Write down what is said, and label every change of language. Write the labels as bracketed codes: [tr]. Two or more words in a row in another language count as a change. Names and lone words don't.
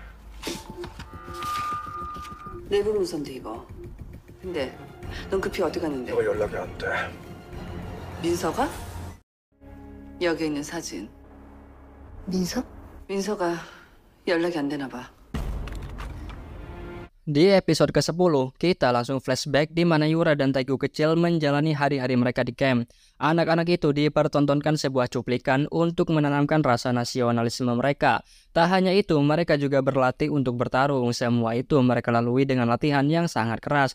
[ko] 내부 문서인데 이거. 근데 넌 급히 어디 갔는데? 너가 연락이 안 돼. 민서가? 여기 있는 사진. 민서? 민서가 연락이 안 되나 봐. [id] Di episode ke-10, kita langsung flashback di mana Yura dan Taegu kecil menjalani hari-hari mereka di camp. Anak-anak itu dipertontonkan sebuah cuplikan untuk menanamkan rasa nasionalisme mereka. Tak hanya itu, mereka juga berlatih untuk bertarung. Semua itu mereka lalui dengan latihan yang sangat keras.